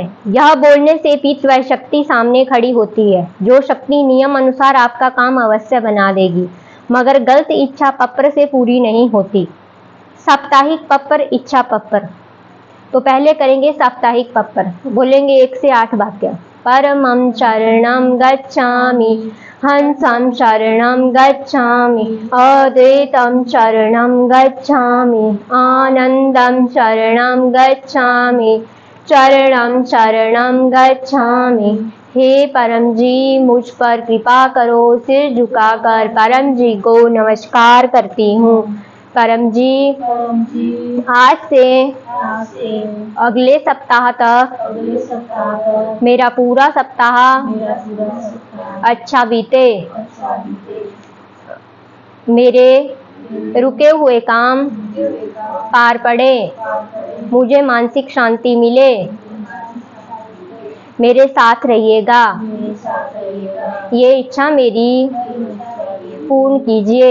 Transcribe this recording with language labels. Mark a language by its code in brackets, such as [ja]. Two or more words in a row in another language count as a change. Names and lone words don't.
[hi] यह बोलने से P3Y शक्ति सामने खड़ी होती है, जो शक्ति नियम अनुसार आपका काम अवश्य बना देगी, मगर गलत इच्छा पप्र से पूरी नहीं होती। साप्ताहिक पप्र, इच्छा पप्र। तो पहले करेंगे साप्ताहिक पप्र, बोलेंगे 1 से 8 वाक्य। [sa] परमं शरणं गच्छामि, हंसं शरणं गच्छामि, अद्वैतं शरणं गच्छामि, आनंदं शरणं गच्छामि, चरणं शरणं गच्छामि। [hi] हे परम जी, मुझ पर कृपा करो। सिर झुकाकर परम जी को नमस्कार करती हूँ। परम जी, आज से अगले सप्ताह तक मेरा पूरा सप्ताह अच्छा बीते, मेरे रुके हुए काम पार पड़े, मुझे मानसिक शांति मिले, मेरे साथ रहिएगा, ये इच्छा मेरी पूर्ण कीजिए।